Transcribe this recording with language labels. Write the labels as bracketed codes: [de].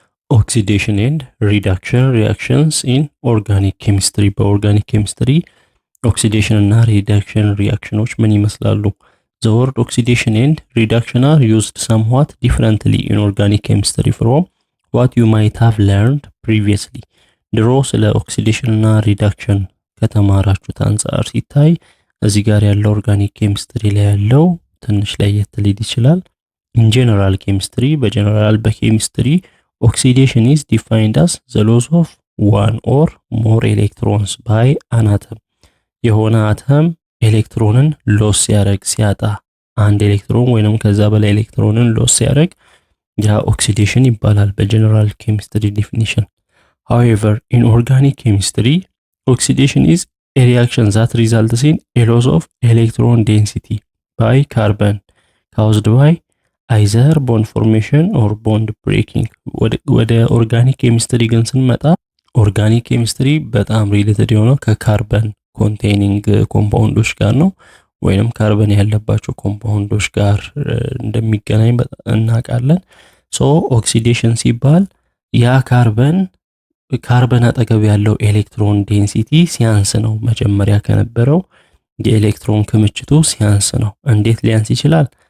[en] Oxidation and reduction reactions in organic chemistry [am] በኦርጋኒክ ኬሚስትሪ ኦክሲዴሽን እና ሪዳክሽን ሪአክሽኖች ምን ይመስላሉ? [en] The word oxidation and reduction are used somewhat differently in organic chemistry from what you might have learned previously. [am] ድሮ ስለ ኦክሲዴሽን እና ሪዳክሽን ከተማራችሁት አንፃር ሲታይ እዚህ ጋር ያለው ኦርጋኒክ ኬሚስትሪ ላይ ያለው ትንሽ ለየት ሊል ይችላል። [en] In general chemistry [am] በጀነራል በኬሚስትሪ [en] oxidation is defined as the loss of one or more electrons by an atom. [am] የሆነ አተም ኤሌክትሮንን ሎስ ሲያደርግ ሲያጣ አንድ ኤሌክትሮን ወይንም ከዛ በላይ ኤሌክትሮንን ሎስ ሲያደርግ ያ ኦክሲዴሽን ይባላል በጀነራል ኬሚስትሪ ዲፊኒሽን። [en] However, in organic chemistry, oxidation is a reaction that results in a loss of electron density by carbon caused by either bond formation or bond breaking. [am] ወደ ኦርጋኒክ ኬሚስትሪ ግን ስንመጣ ኦርጋኒክ ኬሚስትሪ በጣም ሪሌትድ የሆነው ከካርበን ኮንቴኒንግ ኮምፓውንዶች ጋር ነው ወይንም ካርበን ያለባቸው ኮምፓውንዶች ጋር እንደሚገናኝ እናውቃለን። ሶ ኦክሲዴሽን ሲባል ያ ካርበን አጠገብ ያለው ኤሌክትሮን ዴንሲቲ ሲያንስ ነው። መጀመሪያ ከነበረው የኤሌክትሮን ክምችቱ ሲያንስ ነው። እንዴት ሊያንስ ይችላል?